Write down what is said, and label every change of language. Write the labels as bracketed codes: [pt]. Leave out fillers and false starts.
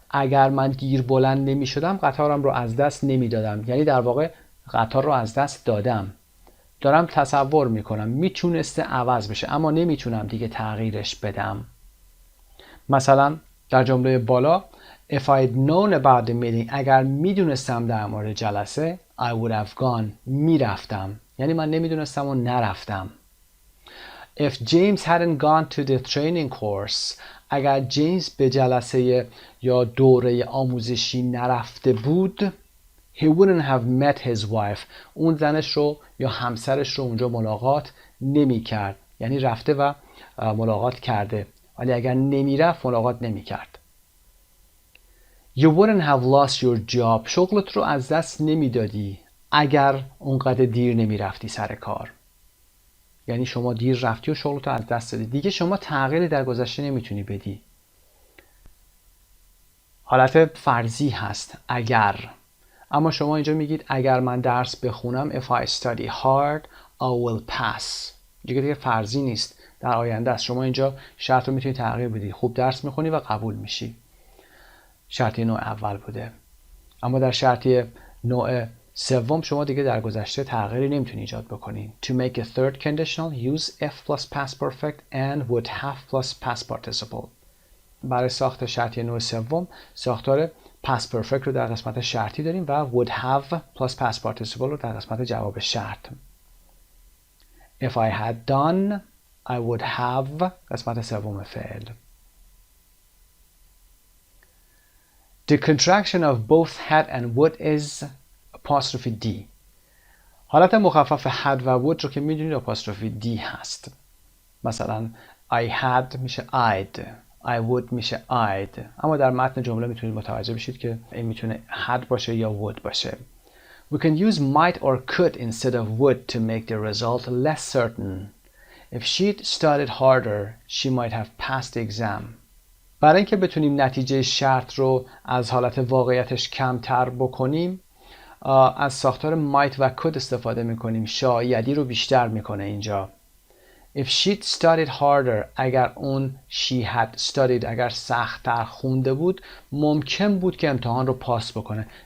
[fa] اگر من دیر بلند نمی شدم قطارم رو از دست نمی دادم. یعنی در واقع قطار رو از دست دادم. دارم تصور میکنم میتونسته عوض بشه اما نمیتونم دیگه تغییرش بدم. مثلا در جمله بالا [en] If I'd known about the meeting [fa] اگر میدونستم در مورد جلسه [en] I would have gone [fa] میرفتم. یعنی من نمیدونستم و نرفتم. [en] If James hadn't gone to the training course [fa] اگر جیمز به جلسه یا دوره آموزشی نرفته بود [en] He wouldn't have met his wife. [fa] اون زنش رو یا همسرش رو اونجا ملاقات نمی کرد. یعنی رفته و ملاقات کرده. ولی اگر نمی رفت ملاقات نمی کرد. [en] You wouldn't have lost your job. [fa] شغلت رو از دست نمی دادی اگر اونقدر دیر نمی رفتی سر کار. یعنی شما دیر رفتی و شغلت رو از دست دادی. دیگه شما تغییری در گذشته نمیتونی بدی. حالت فرضی هست اگر. اما شما اینجا میگید اگر من درس بخونم [en] if I study hard I will pass. [fa] دیگه فرضی نیست، در آینده است. شما اینجا شرط رو میتونی تغییر بدی. خوب درس میخونی و قبول میشی. شرطی نوع اول بوده. اما در شرطی نوع سوم شما دیگه در گذشته تغییری نمیتونی ایجاد بکنی. [en] To make a third conditional use if plus past perfect and would have plus past participle. [fa] برای ساخت شرطی نوع سوم ساختار past perfect رو در قسمت شرطی داریم و [en] would have plus past participle [fa] رو در قسمت جواب شرط. [en] If I had done I would have [fa] قسمت سوم فعل. [en] The contraction of both had and would is apostrophe D. [fa] حالت مخفف had و would رو که میدونید apostrophe D هست. مثلا I had میشه I'd. I would میشه I'd. اما در متن جمله میتونید متوجه بشید که این میتونه had باشه یا would باشه. [en] We can use might or could instead of would to make the result less certain. If she'd studied harder, she might have passed the exam. [fa] برای اینکه بتونیم نتیجه شرط رو از حالت واقعیتش کمتر بکنیم از ساختار might و could استفاده میکنیم. شایدی رو بیشتر میکنه اینجا. [en] If she'd studied harder [fa] اگر اون [en] she had studied [fa] اگر سخت‌تر خونده بود ممکن بود که امتحان رو پاس بکنه.